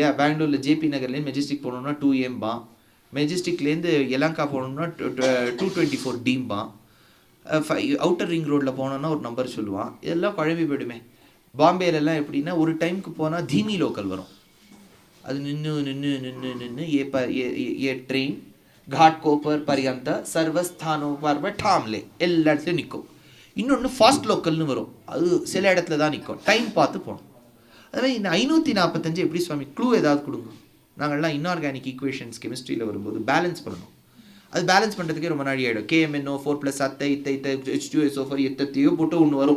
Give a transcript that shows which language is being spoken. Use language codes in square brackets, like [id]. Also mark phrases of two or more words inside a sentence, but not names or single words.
[ta] பெங்களூரில் ஜேபி நகர்லேருந்து மெஜஸ்டிக் போகணுன்னா 2AM, மெஜஸ்டிக்லேருந்து எலங்கா போகணுன்னா 224D, [en] outer ring road [ta] போனோன்னா ஒரு நம்பர் சொல்லுவான். இதெல்லாம் குழம்பி போயிடுமே. பாம்பேலெல்லாம் எப்படின்னா ஒரு டைமுக்கு போனால் தீமி லோக்கல் வரும். அது நின்று நின்று நின்று நின்று ஏ ட்ரெயின் [mr] घाट कोपर पर्यंत सर्वस्थानों पर ठामले [ta] எல்லா இடத்துலையும் நிற்கும். இன்னொன்று [en] fast local [ta] வரும், அது சில இடத்துல தான் நிற்கும், டைம் பார்த்து போகணும். அதுமாதிரி இந்த 545 எப்படி சுவாமி க்ளூ ஏதாவது கொடுங்க. நாங்கள்லாம் [en] inorganic equations [ta] கெமிஸ்ட்ரியில் வரும்போது பேலன்ஸ் பண்ணணும். அது பேலன்ஸ் பண்ணுறதுக்கே ரொம்ப நாள் ஆகிடும். KMNO4 + அத்தை இத்தை H2SO4 எத்தையோ போட்டு ஒன்று வரும்.